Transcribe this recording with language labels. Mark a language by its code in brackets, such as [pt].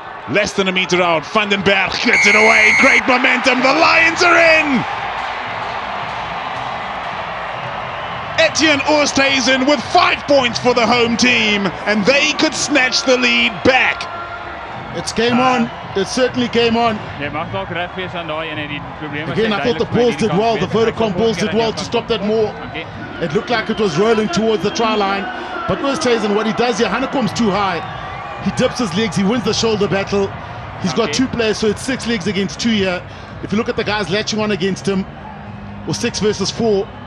[en] Less than a meter out, Van den Berg gets it away, great momentum, the Lions are in! Etienne Oosthuizen with 5 points for the home team, and they could snatch the lead back. It's game on. It's certainly game on. [af] Jy mag dalk reg wees aan daai en die probleme. [en] Again, I thought the Bulls did well. The Vodacom Bulls did well to stop that more. Okay. It looked like it was rolling towards the try line. But Oosthuizen, what he does here, Hanekom's too high. He dips his legs. He wins the shoulder battle. He's got 2 players, so it's 6 legs against 2 here. If you look at the guys latching on against him, or 6 versus 4.